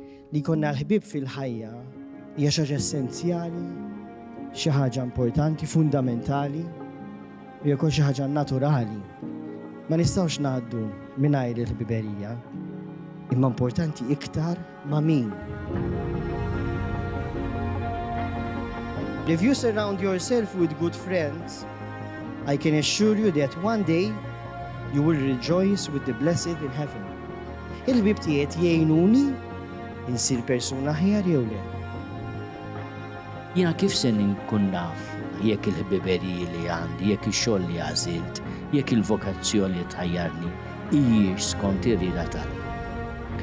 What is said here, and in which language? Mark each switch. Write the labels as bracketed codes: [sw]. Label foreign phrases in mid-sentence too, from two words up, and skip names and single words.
[mt] li konna l-ħbib fil-ħajja hija xi ħaġa essenzjali, xi ħaġa importanti, fundamentali, u hija xi ħaġa naturali. Ma nistgħux ngħaddu mingħajr il-ħbiberija, imma importanti iktar ma' min. [en] If you surround yourself with good friends, I can assure you that one day you will rejoice with the blessed in heaven. [mt] Il-ħbib tiegħi jgħinuni insir persuna ħjar jew le. Jiena kif se nkun naf jekk il-ħbiberiji li għandi, jekk ix-xogħol li għażilt, jekk il-vokazzjoni li tħajjarni hijiex skont ir-rieda tal-Ħbieb.